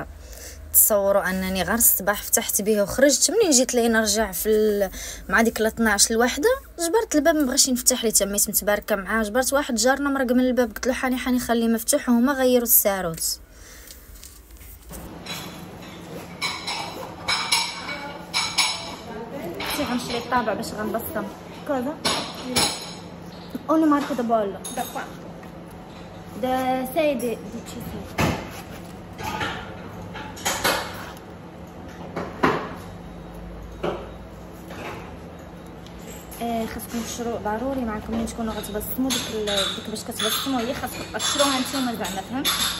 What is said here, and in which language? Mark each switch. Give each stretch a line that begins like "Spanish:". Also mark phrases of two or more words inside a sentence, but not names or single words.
Arabic: تصوروا انني غير الصباح فتحت به وخرجت، منين جيت لي نرجع مع ديك 12 الوحده جبرت الباب ما بغاش ينفتح لي، تميت متباركه معاه. جبرت واحد جارنا مرق من الباب، قلت له حاني خليه مفتوح، وهما غيروا الساروس. غنشري الطابع باش غنبصم كذا.
Italian: Una marca da bollo. Da qua. Da 6 di CC.
Arabic: خاصكم تشرو ضروري معكم ملي تكونوا غتبصموا ديك باش كتبصموا هي خاصكم تشروها نتوما زعما، فهمت؟